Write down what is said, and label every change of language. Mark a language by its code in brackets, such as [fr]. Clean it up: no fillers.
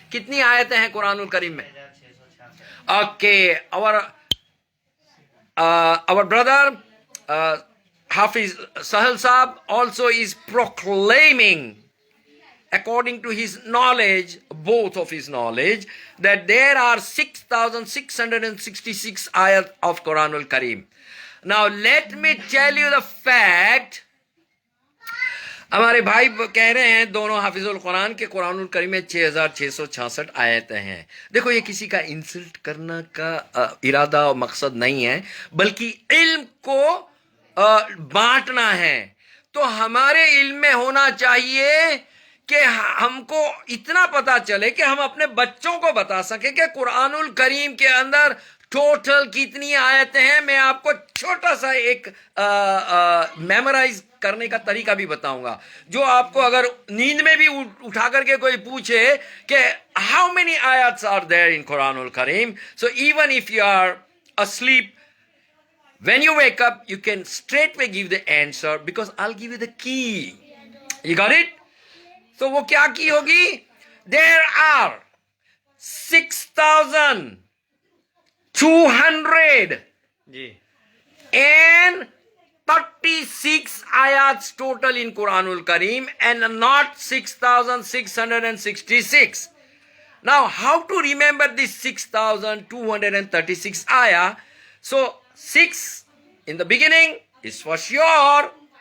[ur] Kitni ayatein hain Quran al-Karim mein? [en] Okay, our brother Hafiz Sahal Saab also is proclaiming, according to his knowledge, both of his knowledge, that there are 6,666 ayat of Quran al-Karim. Now let me tell you the fact. [ur] ہمارے بھائی کہہ رہے ہیں دونوں حافظ القرآن کے قرآن الکریم میں 6,666 آیتیں ہیں. دیکھو یہ کسی کا انسلٹ کرنا کا ارادہ اور مقصد نہیں ہے، بلکہ علم کو بانٹنا ہے. تو ہمارے علم میں ہونا چاہیے کہ ہم کو اتنا پتا چلے کہ ہم اپنے بچوں کو بتا سکیں کہ قرآن الکریم کے اندر ٹوٹل کتنی آیتیں ہیں میں آپ کو چھوٹا سا ایک میمورائز کرنے کا طریقہ بھی بتاؤں گا, جو آپ کو اگر نیند میں بھی اٹھا کر کے کوئی پوچھے کہ [en] How many آیاتس are there in Quran الکریم, so even if you are asleep, when you wake up you can straightway give the answer because I'll give you the key. You got it? So [ur] وہ کیا کی ہوگی؟ [en] There are 6,200 [ur] جی [en] and 36 ayats total in Quranul Kareem and not 6,666. Now, how to remember this 6,236 ayah? So, 6 in the beginning is for sure.